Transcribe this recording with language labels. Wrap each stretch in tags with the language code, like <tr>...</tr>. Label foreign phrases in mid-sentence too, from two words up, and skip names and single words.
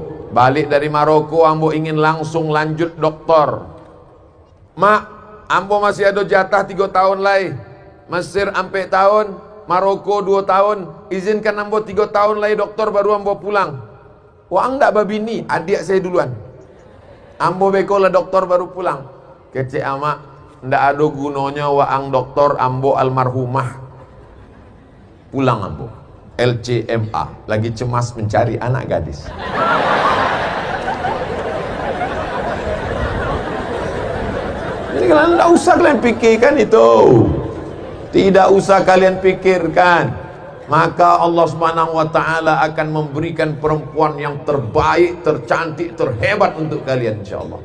<min>Balik dari Maroko, ambo ingin langsung lanjut doktor. Mak, ambo masih ada jatah 3 tahun lagi.</min> <id>Mesir sampai tahun, Maroko 2 tahun.</id> <min>Izinkan ambo 3 tahun lagi doktor baru ambo pulang.</min> <id>Wah, enggak babini, adik saya duluan.</id> <min>Ambo beko lah doktor baru pulang. Kecek amak, ndak ada gunanya waang doktor ambo almarhumah. Pulang ambo.</min> <id>LCMA, lagi cemas mencari anak gadis. Jadi kalian tidak usah kalian pikirkan itu. Tidak usah kalian pikirkan. Maka Allah</id> <ar>Subhanahu wa taala</ar> <id>akan memberikan perempuan yang terbaik, tercantik, terhebat untuk kalian insyaallah.</id>